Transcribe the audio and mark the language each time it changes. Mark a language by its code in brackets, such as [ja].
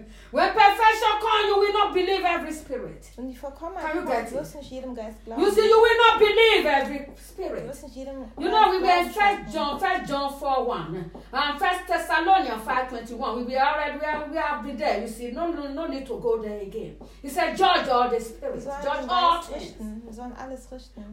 [en] When perfection comes, you will not believe every spirit. [de] Wenn die Vollkommenheit kommt, du wirst nicht jedem Geist glauben. [en] You see, you will not believe every spirit. [de] Du wirst nicht jedem [en] Geist, you know, we were in 1 John 4:1 and 1 Thessalonians 5:21. We have been there. You see, no need to go there again. He said, judge all the spirits. Judge all things. [de] Wir sollen alles richten.